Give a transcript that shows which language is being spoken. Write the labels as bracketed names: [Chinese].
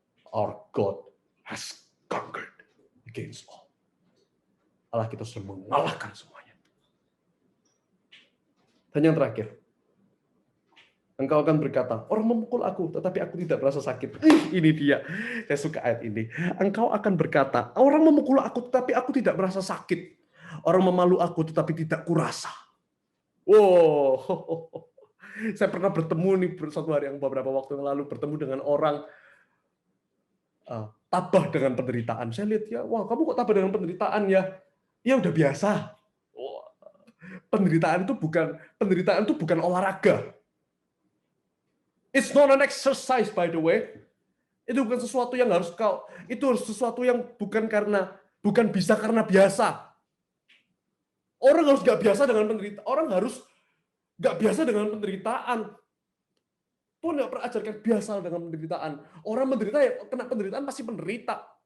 [English] Our God has conquered against all. [Indonesian] Allah kita sudah mengalahkan semuanya. Dan yang terakhir, engkau akan berkata, orang memukul aku, tetapi aku tidak merasa sakit. Ini dia. Saya suka ayat ini. Engkau akan berkata, orang memukul aku, tetapi aku tidak merasa sakit. Orang memalu aku, tetapi tidak kurasa. Wow. Saya pernah bertemu nih satu hari yang beberapa waktu yang lalu, bertemu dengan orang tabah dengan penderitaan. Saya lihat ya, wah kamu kok tabah dengan penderitaan ya? Ya udah biasa. Penderitaan itu bukan olahraga. [English] It's not an exercise, by the way. [Indonesian] Itu bukan sesuatu yang harus sesuatu yang bukan bisa karena biasa. Orang harus nggak biasa dengan penderitaan. Orang harus nggak biasa dengan penderitaan. Tuhan nggak pernah ajarkan biasa dengan penderitaan. Orang menderita ya kena penderitaan pasti menderita.